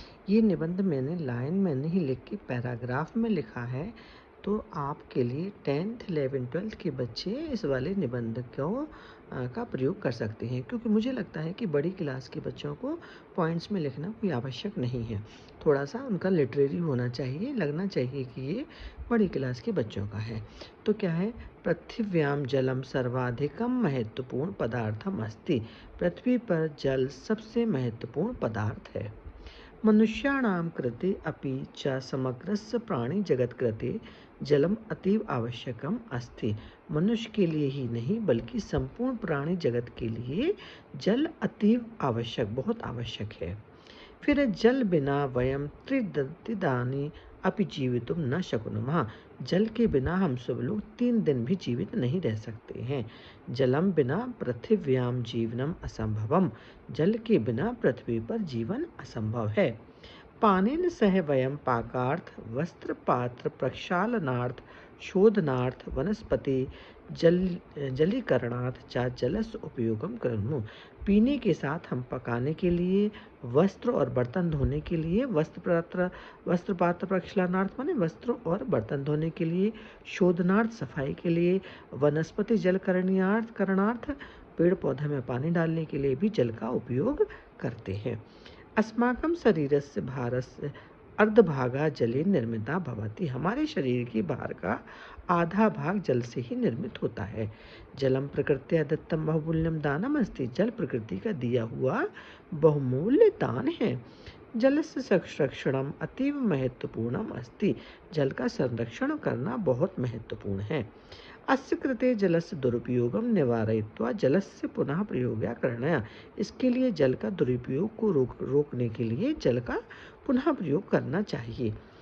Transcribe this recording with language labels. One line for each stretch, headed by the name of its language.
Hindi: ये निबंध मैंने लाइन में नहीं लिख के पैराग्राफ में लिखा है, तो आपके लिए 10th 11th 12th के बच्चे इस वाले निबंध का प्रयोग कर सकते हैं, क्योंकि मुझे लगता है कि बड़ी क्लास के बच्चों को पॉइंट्स में लिखना कोई आवश्यक नहीं है। थोड़ा सा उनका लिटरेरी होना चाहिए, लगना चाहिए कि ये बड़ी क्लास के बच्चों का है। तो क्या है,
Sanskrit: पृथिव्याम जलम सर्वाधिकम महत्वपूर्ण पदार्थम अस्ति।
Hindi: पृथ्वी पर जल सबसे महत्वपूर्ण पदार्थ है।
Sanskrit: मनुष्याणां कृते अपि च समग्रस्य प्राणिजगत् कृते जलम अतीव आवश्यकम अस्ति।
Hindi: मनुष्य के लिए ही नहीं बल्कि संपूर्ण प्राणी जगत के लिए जल अतीव आवश्यक, बहुत आवश्यक है।
Sanskrit: फिर जल बिना वयम त्रिदिनानि अपि जीवितुम न शक्नुमः।
Hindi: जल के बिना हम सब लोग 3 दिन भी जीवित नहीं रह सकते हैं।
Sanskrit: जलम बिना पृथिव्याम जीवनम असंभवम।
Hindi: जल के बिना पृथ्वी पर जीवन असंभव है।
Sanskrit: पानेन सह वयम पाकार्थ वस्त्र पात्र प्रक्षालनार्थ शोधनार्थ वनस्पति जलीकरणार्थ च जलस्य उपयोगम कुर्मः।
Hindi: पीने के साथ हम पकाने के लिए, वस्त्र और बर्तन धोने के लिए,
Sanskrit: वस्त्र पात्र प्रक्षालनार्थ
Hindi: माने वस्त्र और बर्तन धोने के लिए, शोधनार्थ सफाई के लिए, वनस्पति करणार्थ पेड़ पौधे में पानी डालने के लिए भी जल का उपयोग करते हैं।
Sanskrit: अस्माकं शरीरस्य भारस्य अर्धभागा जले निर्मिता भवति।
Hindi: हमारे शरीर की भार का आधा भाग जल से ही निर्मित होता है।
Sanskrit: जलम प्रकृत्या दत्तम बहुमूल्यम दानम अस्ति।
Hindi: जल प्रकृति का दिया हुआ बहुमूल्य दान है।
Sanskrit: जलस्य संरक्षणम अतीव महत्वपूर्णम अस्ति।
Hindi: जल का संरक्षण करना बहुत महत्वपूर्ण है।
Sanskrit: अस्य कृते जलस्य दुरुपयोगम निवारयित्वा जलस्य पुनः प्रयोगया करणया।
Hindi: इसके लिए जल का दुरुपयोग को रोकने के लिए जल का पुनः प्रयोग करना चाहिए।